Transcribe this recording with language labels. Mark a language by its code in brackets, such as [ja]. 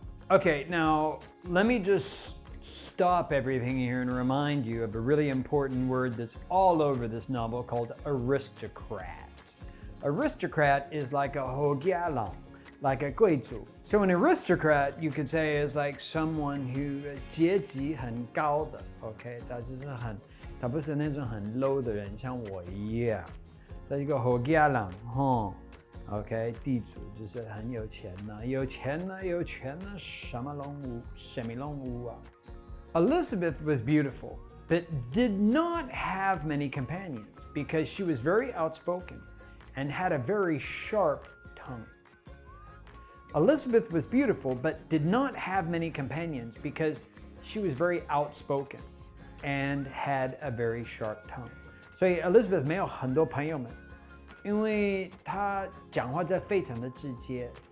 [en] Okay, now let me just stop everything here and remind you of a really important word that's all over this novel called aristocrat. Aristocrat is like a [zh] 侯家郎, [en] like a [zh] 贵族. [en] So an aristocrat, you could say, is like someone who [zh] 阶级很高的, [en] okay? [zh] 他不是那种很 low 的人，像我一样。这一个侯家郎, okay? 地主就是很有钱呐，有钱呐，有权呐，什么拢有，什么拢有啊。 [en] Elizabeth was beautiful, but did not have many companions because she was very outspoken and had a very sharp tongue. Elizabeth was beautiful, but did not have many companions because she was very outspoken and had a very sharp tongue. [zh] 所以 Elizabeth 没有很多朋友们，因为她讲话就非常的直接。